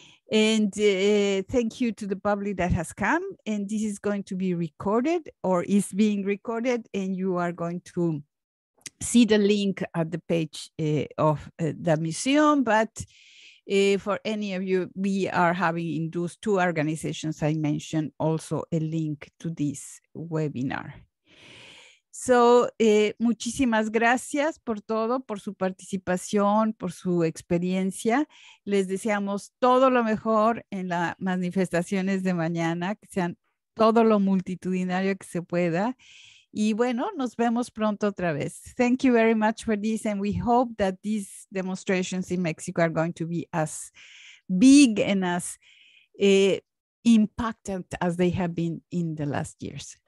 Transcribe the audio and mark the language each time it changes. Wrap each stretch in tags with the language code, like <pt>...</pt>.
<en>And thank you to the public that has come. And this is going to be recorded or is being recorded, and you are going to see the link at the page of the museum. But for any of you, we are having in those 2 organizations I mentioned also a link to this webinar.</en> <es>So, muchísimas gracias por todo, por su participación, por su experiencia. Les deseamos todo lo mejor en las manifestaciones de mañana, que sean todo lo multitudinario que se pueda. Y bueno, nos vemos pronto otra vez.</es> <en>Thank you very much for this, and we hope that these demonstrations in Mexico are going to be as big and as impacted as they have been in the last years.</en>